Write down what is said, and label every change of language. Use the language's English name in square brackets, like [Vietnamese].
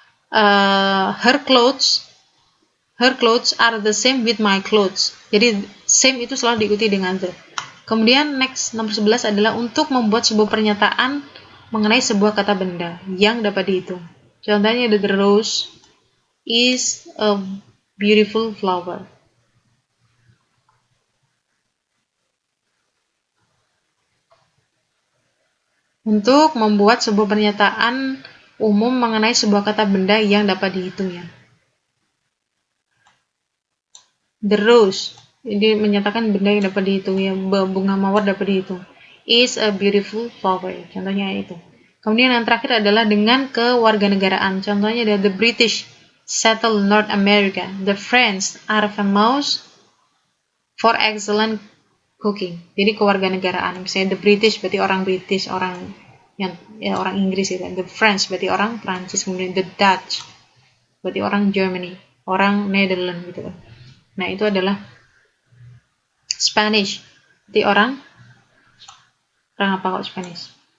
[English] Her clothes are the same with my clothes. [Indonesian] Jadi same itu selalu diikuti dengan the. Kemudian next nomor 11 adalah untuk membuat sebuah pernyataan mengenai sebuah kata benda yang dapat dihitung. Contohnya [English] the rose is a beautiful flower. [Indonesian] Untuk membuat sebuah pernyataan umum mengenai sebuah kata benda yang dapat dihitung ya. [English] The rose, [Indonesian] ini menyatakan benda yang dapat dihitung ya, bunga mawar dapat dihitung. [English] Is a beautiful flower, [Indonesian] contohnya itu. Kemudian yang terakhir adalah dengan kewarganegaraan. Contohnya adalah [English] the British settle North America. The French are famous for excellent cooking. [Indonesian] Jadi kewarganegaraan. Misalnya the British berarti orang British, orang Inggris gitu. The French berarti orang Prancis. Kemudian the Dutch berarti orang Germany, orang Netherlands gitu kan. Nah, itu adalah Spanish. Berarti orang apa kok Spanish?